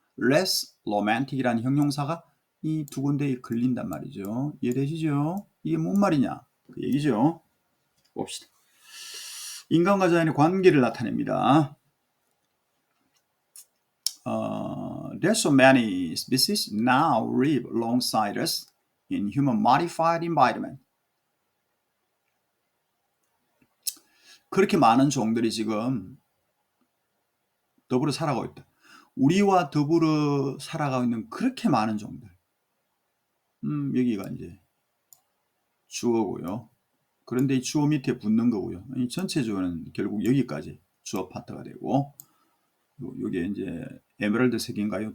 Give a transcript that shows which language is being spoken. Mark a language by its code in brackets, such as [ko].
[en] less romantic [ko] 이라는 형용사가 이 두 군데에 걸린단 말이죠. 이해되시죠? 이게 뭔 말이냐? 그 얘기죠. 봅시다. 인간과 자연의 관계를 나타냅니다. [en] There's so many species now live alongside us in human modified environment. [ko] 그렇게 많은 종들이 지금 더불어 살아가고 있다. 우리와 더불어 살아가고 있는 그렇게 많은 종들. 여기가 이제 주어고요. 그런데 이 주어 밑에 붙는 거고요. 이 전체 주어는 결국 여기까지 주어 파트가 되고, 요게 이제 에메랄드 색인가요?